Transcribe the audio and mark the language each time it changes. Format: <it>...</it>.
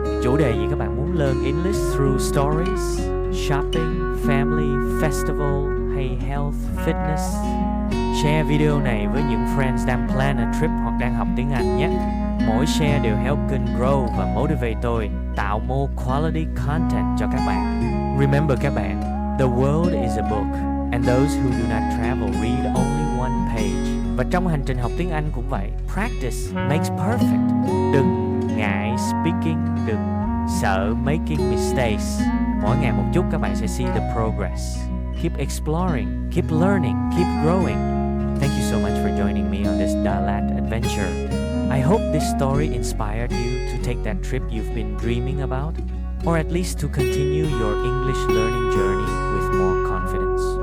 <vi>Chủ đề gì các bạn muốn</vi> <en>learn English through stories, shopping, family, festival hay health, fitness?</en> <vi>Share video này với những friends đang</vi> <en>plan a trip</en> <vi>hoặc đang học tiếng Anh nhé. Mỗi share đều help kênh grow và motivate tôi tạo</vi> <en>more quality content</en> <vi>cho các bạn.</vi> <en>Remember</en> <vi>các bạn,</vi> <en>the world is a book and those who do not travel read only one page.</en> <vi>Và trong hành trình học tiếng Anh cũng vậy,</vi> <en>practice makes perfect.</en> <vi>Đừng ngại speaking, đừng sợ</vi> <en>making mistakes.</en> <vi>Mỗi ngày một chút các bạn sẽ</vi> <en>see the progress. Keep exploring, keep learning, keep growing. Thank you so much for joining me on this Đà Lạt adventure. I hope this story inspired you to take that trip you've been dreaming about, or at least to continue your English learning journey with more confidence.</en>